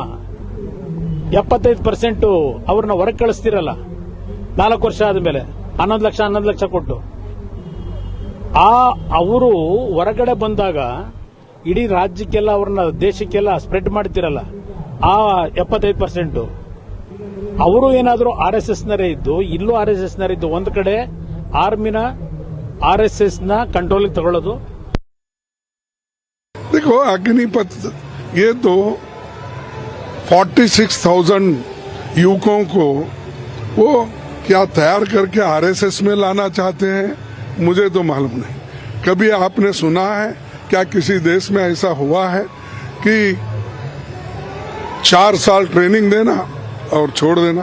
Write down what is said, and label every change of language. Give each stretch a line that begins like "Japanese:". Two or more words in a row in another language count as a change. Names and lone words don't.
Kannada: 75% ಅವ್ರನ್ನ ಹೊರಗೆ ಕಳಿಸ್ತಿರಲ್ಲ 4 ವರ್ಷ ಆದ್ಮೇಲೆ 11 ಲಕ್ಷ ಕೊಟ್ಟು, ಅವರು ಹೊರಗಡೆ ಬಂದಾಗ ಇಡೀ ರಾಜ್ಯಕ್ಕೆಲ್ಲ ಅವ್ರನ್ನ ದೇಶಕ್ಕೆಲ್ಲ ಸ್ಪ್ರೆಡ್ ಮಾಡ್ತಿರಲ್ಲ ಆ 75%, ಅವರು ಏನಾದರೂ RSS ನರೇ ಇದ್ದು, ಇಲ್ಲೂ RSS ನರೇ ಇದ್ದು, ಒಂದ್ ಕಡೆ ಆರ್ಮಿನ RSS ನ ಕಂಟ್ರೋಲಿಗೆ ತಗೊಳ್ಳೋದು.
Hindi: देखो अग्निपथ ये तो 46,000 युवकों को वो क्या तैयार करके RSS में लाना चाहते हैं, मुझे तो मालूम नहीं. कभी आपने सुना है क्या किसी देश में ऐसा हुआ है कि 4 साल ट्रेनिंग देना और छोड़ देना?